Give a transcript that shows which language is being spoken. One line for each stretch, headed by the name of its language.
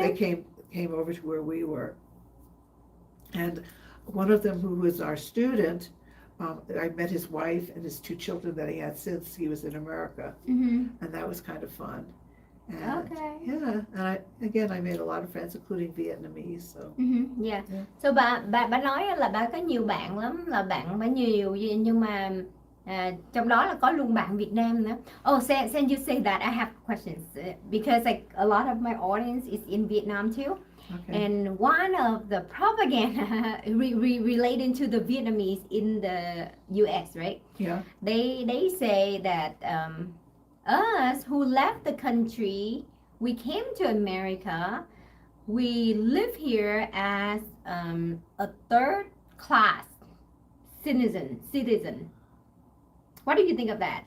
English: They came over to where we were. And one of them, who was our student, I met his wife and his 2 children that he had since he was in America. And that was kind of fun. And, yeah, and I made a lot of friends, including Vietnamese. So. Yeah.
Vietnamese: So bà nói là bà có nhiều bạn lắm, là bạn bà nhiều, nhưng mà trong đó là có luôn bạn Việt Nam nữa.
English: Oh, since you say that, I have questions because like a lot of my audience is in Vietnam too. Okay. And one of the propaganda relating to the Vietnamese in the US, right? Yeah. They say that us who left the country, we came to America, we live here as a 3rd class citizen. What do you think of that?